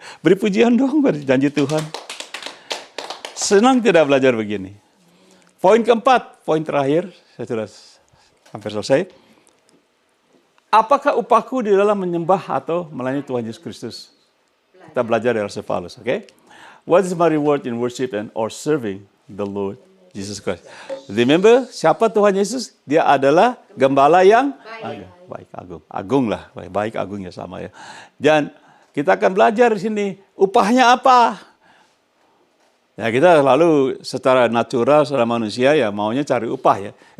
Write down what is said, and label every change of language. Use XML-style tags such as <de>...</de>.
<id>Beri pujian dong pada janji Tuhan. Senang tidak belajar begini. Poin keempat, poin terakhir, saya sudah hampir selesai. Apakah upahku di dalam menyembah atau melayani Tuhan Yesus Kristus? Kita belajar dari Rasul Paulus, oke?</id> <en>What is my reward in worship and or serving the Lord Jesus Christ?</en> <id>Remember, siapa Tuhan Yesus? Dia adalah gembala yang baik, agung. Agung lah, baik, agung ya sama ya. Dan kita akan belajar di sini, upahnya apa? Ya kita lalu secara natural, secara manusia ya maunya cari upah ya.</id>